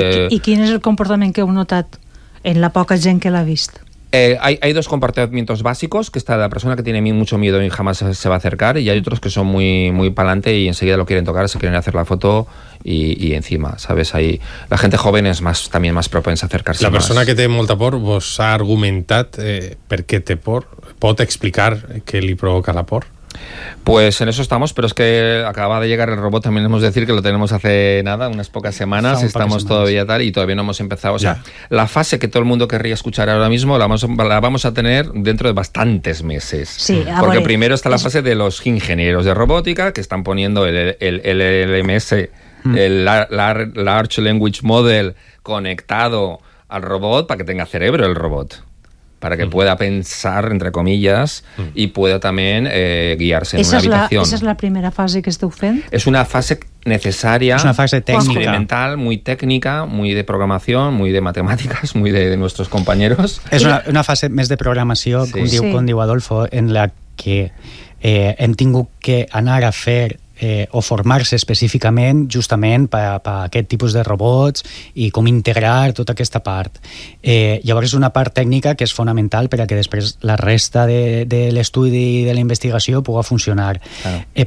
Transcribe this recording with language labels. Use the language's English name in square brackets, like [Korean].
[Spanish] ¿Y quién es el comportamiento que ha notado en la poca gente que la ha visto? Hay dos comportamientos básicos, que está la persona que tiene mucho miedo y jamás se va a acercar, y hay otros que son muy, muy pa'lante y enseguida lo quieren tocar, se quieren hacer la foto y encima, ¿sabes? Ahí, la gente joven es también más propensa a acercarse. [Catalan] La persona que té molta por, vos ha argumentat per què té por, pot explicar què li provoca la por? [Spanish] Pues en eso estamos, pero es que acaba de llegar el robot, también hemos de decir que lo tenemos hace nada, unas pocas semanas, estamos todavía tal y todavía no hemos empezado. O sea, la fase que todo el mundo querría escuchar ahora mismo la vamos a tener dentro de bastantes meses. Sí, porque primero está la fase de los ingenieros de robótica que están poniendo el LMS el Large Language Model conectado al robot para que tenga cerebro el robot, para que pueda pensar, entre comillas, y pueda también guiarse en una habitación. ¿Esa es la primera fase que [Catalan] esteu fent? [Spanish] Es una fase necesaria, es una fase técnica, experimental, muy técnica, muy de programación, muy de matemáticas, muy de nuestros compañeros. Es una fase más de programación, sí. [Catalan] com diu Adolfo, en la que hem tingut que anar a fer o formar-se específicament justament per aquest tipus de robots i com integrar tota aquesta part. Llavors, una part tècnica que és fonamental per a que després la resta de l'estudi i de la investigació pugui funcionar. Claro.